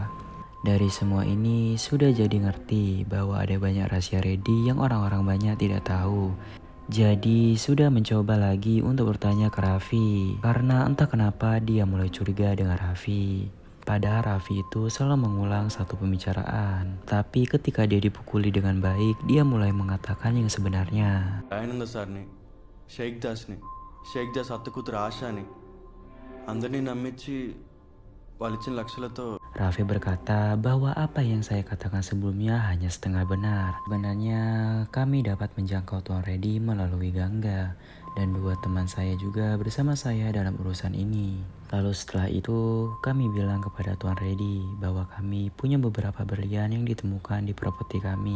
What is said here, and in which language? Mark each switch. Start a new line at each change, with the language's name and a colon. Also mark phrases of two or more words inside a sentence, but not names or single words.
Indonesian: Dari semua ini sudah jadi ngerti bahwa ada banyak rahasia Reddy yang orang-orang banyak tidak tahu. Jadi sudah mencoba lagi untuk bertanya ke Raffi, karena entah kenapa dia mulai curiga dengan Raffi. Padahal Raffi itu selalu mengulang satu pembicaraan, tapi ketika dia dipukuli dengan baik, dia mulai mengatakan yang sebenarnya.
Telugu: దయానంద సార్ని, షేక్ దాస్ అత్త కూతురు ఆశాని అందరినీ నమ్మించి వాళ్ళు ఇచ్చిన లక్షలతో
Indonesian: Raffi berkata bahwa apa yang saya katakan sebelumnya hanya setengah benar. Sebenarnya kami dapat menjangkau Tuan Reddy melalui Gangga dan dua teman saya juga bersama saya dalam urusan ini. Lalu setelah itu kami bilang kepada Tuan Reddy bahwa kami punya beberapa berlian yang ditemukan di properti kami.